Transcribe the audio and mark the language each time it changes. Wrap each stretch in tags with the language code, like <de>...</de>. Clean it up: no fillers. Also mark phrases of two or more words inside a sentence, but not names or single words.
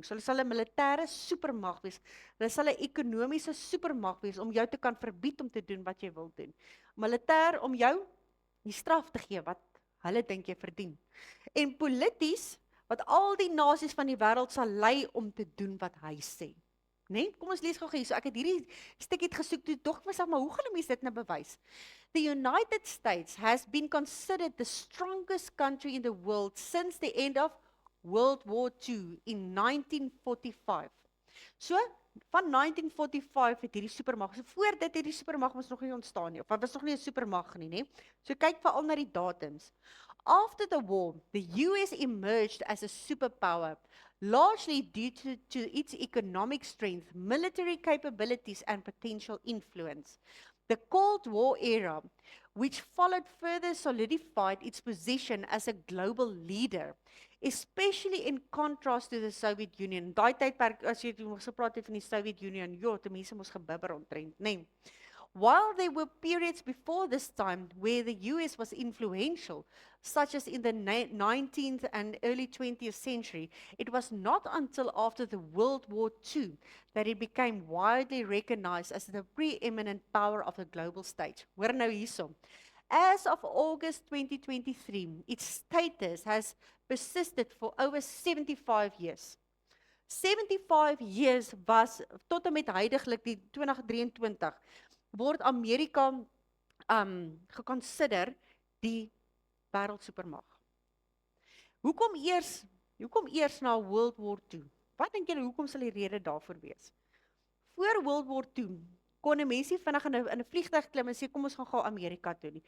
<af>So hulle sal 'n militêre supermag wees. Hulle sal 'n ekonomiese supermag wees om jou te kan verbied om te doen wat jy wil doen. Militêr om jou die straf te gee wat hulle dink jy verdien. En polities wat al die nasies van die wêreld sal lei om te doen wat hy sê. Nee? Kom ons lees gou hier. So ek het hierdie stukkie gesoek toe tog myself, maar hoe gaan mense dit nou bewys?</af> <en>The United States has been considered the strongest country in the world since the end of World War II in 1945.</en> <af>So van 1945 het hierdie supermag. So voor dit het die supermag ons nog nie ontstaan nie, of dit was nog nie 'n supermag nie, né? So kyk veral na die datums.</af> <en>After the war, the US emerged as a superpower, largely due to its economic strength, military capabilities and potential influence. The Cold War era, which followed, further solidified its position as a global leader, especially in contrast to the Soviet Union.</en> <af>Daai tydperk, as jy gepraat het van die Soviet Union, ja, die mense moes gebibber omtrent, né?</af> <en>While there were periods before this time where the US was influential, such as in the 19th and early 20th century, it was not until after the World War II that it became widely recognized as the preeminent power of the global stage.</en> <af>Hoor nou hierso.</af> <en>As of August 2023, its status has persisted for over 75 years.</en> <af>75 years was tot en met huidiglik die 2023 word Amerika geconsider die wêreldsupermag. Hoekom eers na World War II? Wat dink julle hoekom sal die rede daarvoor wees? Voor World War II kon 'n mens nie vinnig in 'n vliegtuig klim en sê kom ons gaan gou Amerika toe nie.</af>